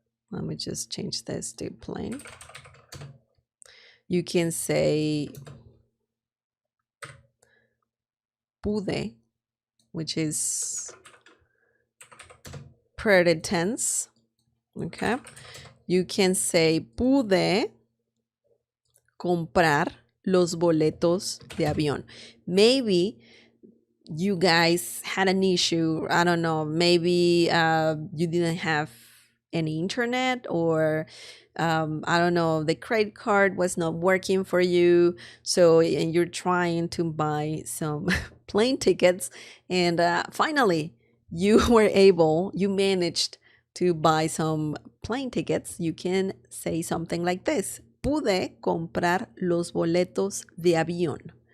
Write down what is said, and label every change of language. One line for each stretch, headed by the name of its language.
English: Let me just change this to plane. You can say pude, which is present tense. Okay. You can say
Spanish: pude comprar los boletos de avión.
English: Maybe you guys had an issue. I don't know. Maybe you didn't have any internet, or I don't know, the credit card was not working for you. So, and you're trying to buy some plane tickets, and finally you managed to buy some plane tickets. You can say something like this:
Spanish: pude comprar los boletos de avión.